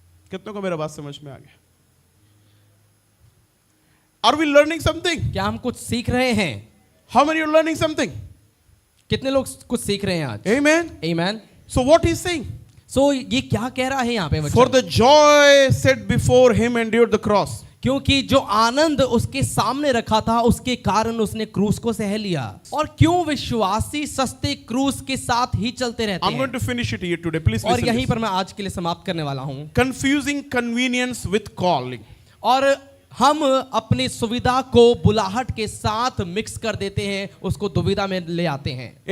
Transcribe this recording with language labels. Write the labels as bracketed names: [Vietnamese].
[Hindi] कितनों को मेरा बात समझ में आ गया? [English] Are we learning something? [Hindi] क्या हम कुछ सीख रहे हैं? [English] How many are learning something? [Hindi] कितने लोग कुछ सीख रहे हैं आज? [English] Amen. Amen. So what he's saying? [Hindi] So ये क्या कह रहा है यहाँ पे वचन? [English] For the joy set before him endured the cross. [Hindi] क्योंकि जो आनंद उसके सामने रखा था, उसके कारण उसने क्रूस को सह लिया। और क्यों विश्वासी सस्ते क्रूस के साथ ही चलते रहते [English] I'm going to finish it here today. Please [Hindi] और [English] listen [Hindi] यहीं [English] this. [Hindi] पर मैं आज के लिए समाप्त करने वाला हूं। [English] Confusing convenience with calling. [Hindi] और हम अपनी सुविधा को बुलाहट के साथ मिक्स कर देते हैं, उसको दुविधा में ले आते हैं।